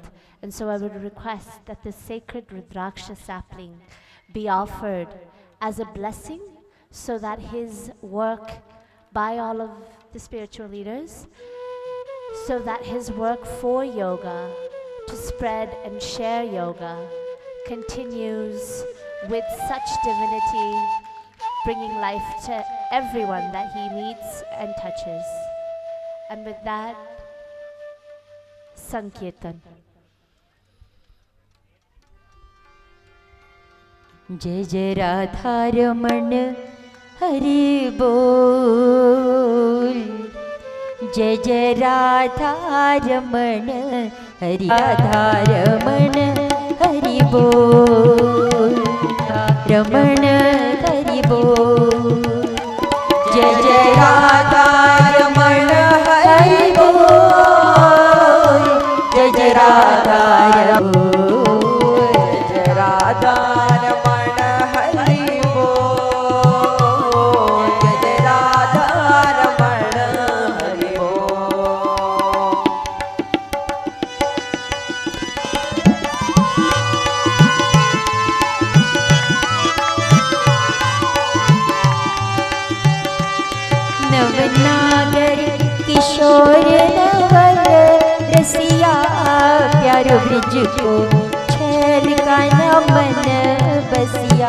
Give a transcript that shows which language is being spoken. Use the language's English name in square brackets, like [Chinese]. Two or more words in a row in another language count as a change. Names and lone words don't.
[English] And so I would request that the sacred Rudraksha sapling be offered as a blessing so that his work by all of the spiritual leaders, so that his work for yoga, to spread and share yoga, continues with such divinity, bringing life to everyone that he meets and touches. And with that, Sankirtan. [Hindi] जय जय राधा रमण हरि बोल, जय जय राधा रमण हरि राधा रमण हरि बोल, रमण हरि बोल, जय जय राधा रमण हरि बोल, जय जय राधा रमण, जय राधा रमण हरि बोल, जय जय राधा रमण हरि बोल। [Braj] नवनागर किशोर नवल रसिया, प्यारो ब्रिज को छैल का नमन बसिया।